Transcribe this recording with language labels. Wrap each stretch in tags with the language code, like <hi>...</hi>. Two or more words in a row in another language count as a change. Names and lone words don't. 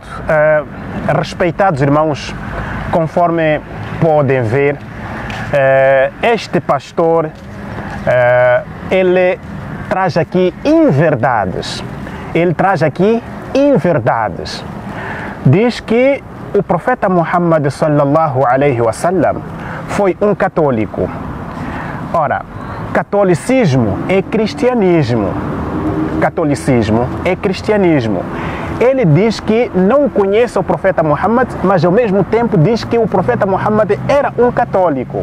<pt>Respeitados irmãos, conforme podem ver, este pastor, ele traz aqui inverdades. Ele traz aqui inverdades. Diz que o profeta Muhammad</pt> <ar>صلى الله عليه وسلم</ar> <pt>foi um católico. Ora, catolicismo é cristianismo. Catolicismo é cristianismo. Ele diz que não conhece o profeta Muhammad, mas ao mesmo tempo diz que o profeta Muhammad era um católico.</pt>